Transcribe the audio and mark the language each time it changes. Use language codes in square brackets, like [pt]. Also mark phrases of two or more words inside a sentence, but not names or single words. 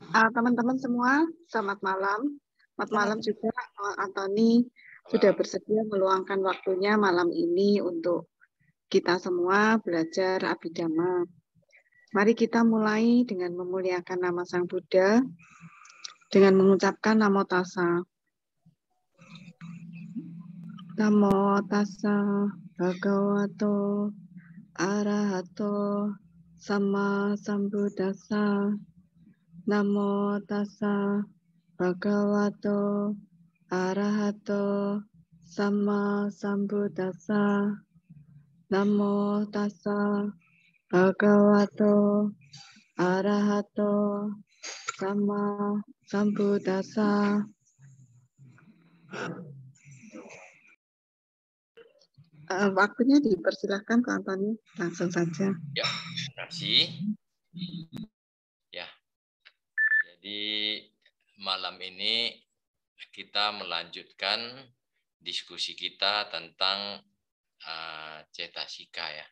[id] Teman-teman semua, selamat malam. Selamat malam juga, Antoni sudah Halo. bersedia meluangkan waktunya malam ini untuk kita semua belajar Abhidhamma. Mari kita mulai dengan memuliakan nama Sang Buddha dengan mengucapkan [pi] Namo Tassa. Namo Tassa Bhagavato Arahato Sama Sambuddhassa. Namo Tassa Bhagavato Arahato Sama Sambuddhassa. Namo Tassa Bhagavato Arahato Sama Sambuddhassa. [id] Waktunya dipersilahkan Pak Antoni, langsung saja. Ya, terima kasih. Ya, jadi malam ini kita melanjutkan diskusi kita tentang cetasika ya.